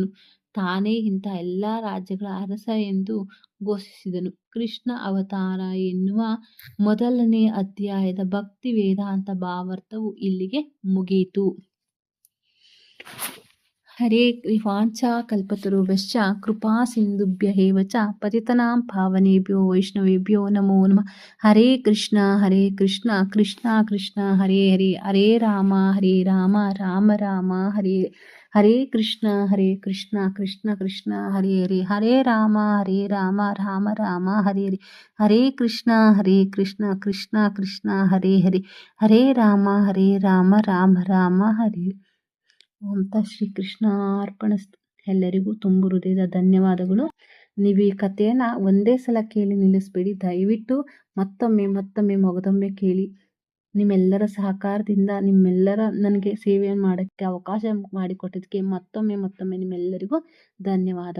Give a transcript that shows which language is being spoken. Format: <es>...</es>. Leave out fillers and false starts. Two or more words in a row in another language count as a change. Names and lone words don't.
<kn>ತಾನೇ ಇಂಥ ಎಲ್ಲ ರಾಜ್ಯಗಳ ಅರಸ ಎಂದು ಘೋಷಿಸಿದನು. ಕೃಷ್ಣ ಅವತಾರ ಎನ್ನುವ ಮೊದಲನೇ ಅಧ್ಯಾಯದ ಭಕ್ತಿ ವೇದಾಂತ ಭಾವಾರ್ಥವು ಇಲ್ಲಿಗೆ ಮುಗಿಯಿತು.</kn> <sa>ಹರೇ ವಾಂಛಾ ಕಲ್ಪತರುಭ್ಯಶ್ಚ ಕೃಪಾ ಸಿಂಧುಭ್ಯ ಏವ ಚ ಪತಿತನಾಂ ಪಾವನೇಭ್ಯೋ ವೈಷ್ಣವೇಭ್ಯೋ ನಮೋ ನಮಃ. ಹರೇ ಕೃಷ್ಣ ಕೃಷ್ಣ ಕೃಷ್ಣ ಹರೇ ಹರೇ, ಹರೇ ರಾಮ ರಾಮ ರಾಮ ಹರೇ ಹರೇ ಕೃಷ್ಣ ಕೃಷ್ಣ ಕೃಷ್ಣ ಹರೇ ಹರೇ, ಹರೇ ರಾಮ ರಾಮ ರಾಮ ಹರೇ ಹರೇ, ಹರೇ ಕೃಷ್ಣ ಕೃಷ್ಣ ಕೃಷ್ಣ ಹರೇ ಹರೇ, ಹರೇ ರಾಮ ರಾಮ ರಾಮ ಹರೇ.</sa> <kn>ಅಂತ ಶ್ರೀಕೃಷ್ಣಾರ್ಪಣಸ್ತು. ಎಲ್ಲರಿಗೂ ತುಂಬು ಹೃದಯದ ಧನ್ಯವಾದಗಳು. ನೀವು ಈ ಕಥೆಯನ್ನು ಒಂದೇ ಸಲ ಕೇಳಿ ನಿಲ್ಲಿಸ್ಬೇಡಿ, ದಯವಿಟ್ಟು ಮತ್ತೊಮ್ಮೆ ಮೊಗದೊಮ್ಮೆ ಕೇಳಿ. ನಿಮ್ಮೆಲ್ಲರ ಸಹಕಾರದಿಂದ ನಿಮ್ಮೆಲ್ಲರ ನನಗೆ ಸೇವೆಯನ್ನು ಮಾಡೋಕ್ಕೆ ಅವಕಾಶ ಮಾಡಿಕೊಟ್ಟಿದ್ದಕ್ಕೆ ಮತ್ತೊಮ್ಮೆ ನಿಮ್ಮೆಲ್ಲರಿಗೂ ಧನ್ಯವಾದಗಳು.</kn>